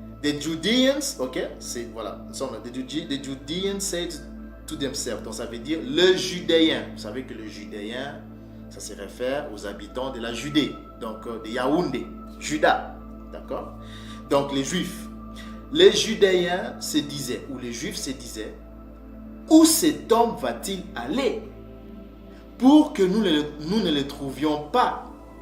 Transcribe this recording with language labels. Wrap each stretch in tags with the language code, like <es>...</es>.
<en>The Judeans, ok,</en> <fr>c'est, voilà.</fr> <en>The Judeans said to themselves.</en> <fr>Donc ça veut dire le Judéen. Vous savez que le Judéen, ça se réfère aux habitants de la Judée. Donc de Yaoundé, Juda. D'accord? Donc les Juifs. Les Judéens se disaient, ou les Juifs se disaient, où cet homme va-t-il aller pour que nous ne le trouvions pas?</fr>